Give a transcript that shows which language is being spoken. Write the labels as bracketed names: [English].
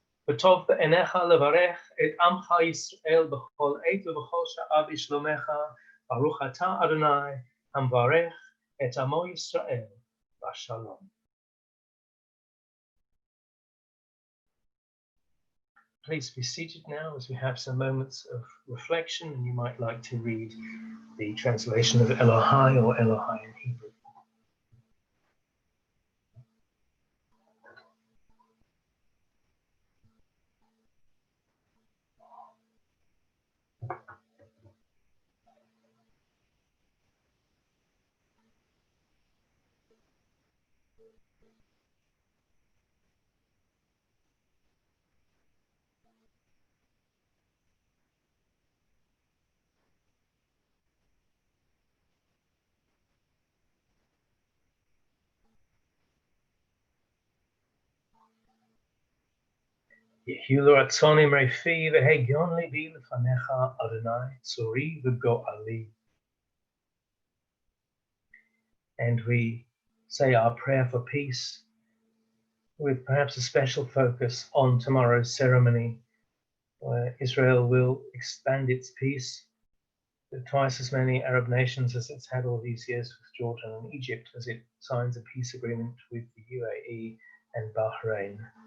[Hebrew] וטוב בעיניך לברך את עמך ישראל בכל עת ובכל שעה בשלומך, ברוך אתה אדוני המברך את עמו ישראל בשלום. [English] Please be seated now as we have some moments of reflection, and you might like to read the translation of Elohai or Elohai in Hebrew. [Hebrew] יהיו לו רצון אמרי והגיון ליבי לפניך, אדוני, צורי וגואלי. [English] And we say our prayer for peace with perhaps a special focus on tomorrow's ceremony, where Israel will expand its peace to twice as many Arab nations as it's had all these years with Jordan and Egypt, as it signs a peace agreement with the UAE and Bahrain.